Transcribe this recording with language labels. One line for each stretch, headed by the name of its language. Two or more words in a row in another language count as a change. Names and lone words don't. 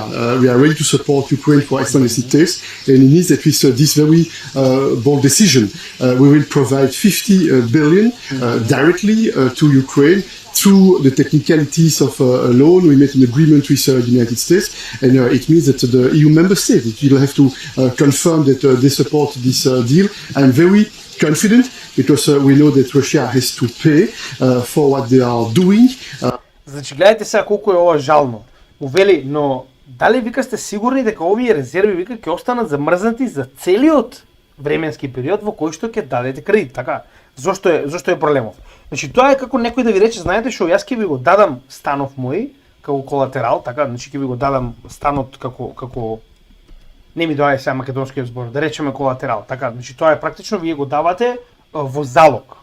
English: We are ready to support Ukraine for as long as it takes, and it means that with this very bold decision, we will provide 50 billion directly to Ukraine through the technicalities of a loan. We made an agreement with the United States, and it means that the EU member states will have to confirm that they support this deal. I'm very confident because we know that Russia has to pay for what they are doing.
Macedonian: Значи гледайте сега колку е ова жално. Му вели, но дали вика сте сигурни дека овие резерви вика ќе останат замрзнати за целиот временски период во кој што ќе дадете кредит, така? Зошто е проблемов? Значи тоа е како некој да ви рече, знаете што, јас ќе ви го дадам станов мој како колатерал, така, значи ќе ви го дадам станот како не ми доаѓа сега македонскиот збор, да речеме колатерал, така, значи тоа е практично вие го давате во залог.